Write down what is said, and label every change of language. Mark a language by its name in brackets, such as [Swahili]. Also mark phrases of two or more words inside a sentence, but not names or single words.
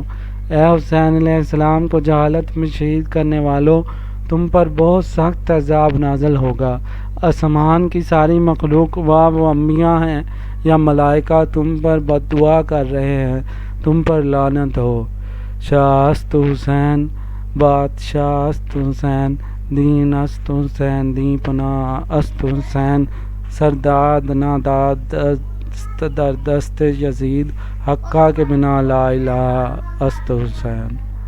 [Urdu] اے حسین [Arabic] علیہ السلام [Urdu] کو جہالت میں شہید کرنے والوں، تم پر بہت سخت عذاب نازل ہوگا۔ آسمان کی ساری مخلوق، وہ انبیاء ہیں یا ملائکہ، تم پر بد دعا کر رہے ہیں، تم پر لعنت ہو۔ [Persian] شاہ است حسین، بادشاہ است حسین، دین است حسین، دین پناہ است حسین، سرداد ناداد است در دست یزید، حقہ کے بنا لا الہ است حسین۔